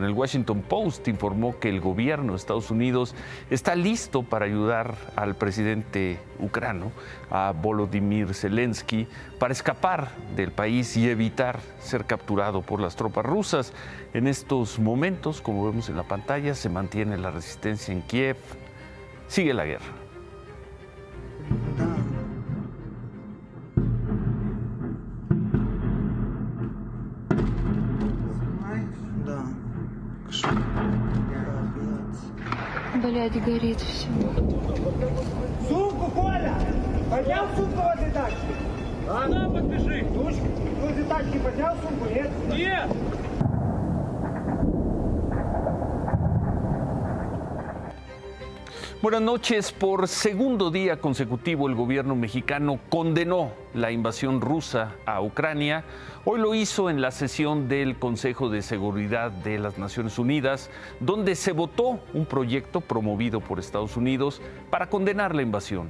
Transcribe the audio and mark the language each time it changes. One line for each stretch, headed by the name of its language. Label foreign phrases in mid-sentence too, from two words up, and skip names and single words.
Spanish: El Washington Post informó que el gobierno de Estados Unidos está listo para ayudar al presidente ucraniano, a Volodymyr Zelensky, para escapar del país y evitar ser capturado por las tropas rusas. En estos momentos, como vemos en la pantalla, se mantiene la resistencia en Kiev. Sigue la guerra.
Russian: Блядь, горит все. Сумку, Коля! Поднял сумку возле тачки? Сюда подбежи! Возле тачки поднял сумку, нет? Нет!
Spanish: Buenas noches. Por segundo día consecutivo, el gobierno mexicano condenó la invasión rusa a Ucrania. Hoy lo hizo en la sesión del Consejo de Seguridad de las Naciones Unidas, donde se votó un proyecto promovido por Estados Unidos para condenar la invasión.